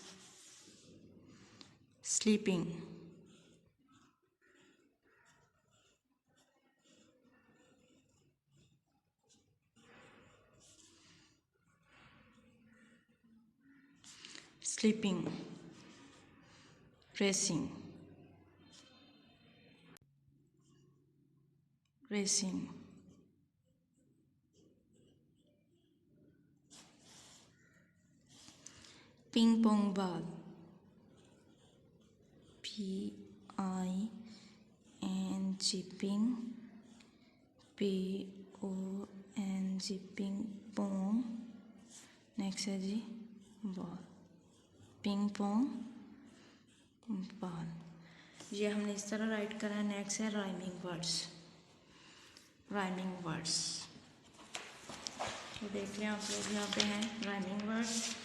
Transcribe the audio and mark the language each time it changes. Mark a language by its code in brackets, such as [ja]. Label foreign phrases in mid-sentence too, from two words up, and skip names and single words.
[en] sleeping, sleeping, racing, racing, ping pong ball, P-I-N-G, ping, P-O-N-G, ping pong. نیکسٹ [ur] ہے جی [en] ball, ping pong ball. [ur] یہ ہم نے اس طرح رائٹ کرا ہے. [en] نیکسٹ ہے rhyming words. rhyming words [ur] تو دیکھ لیں آپ لوگ، یہاں پہ ہیں [en] rhyming words.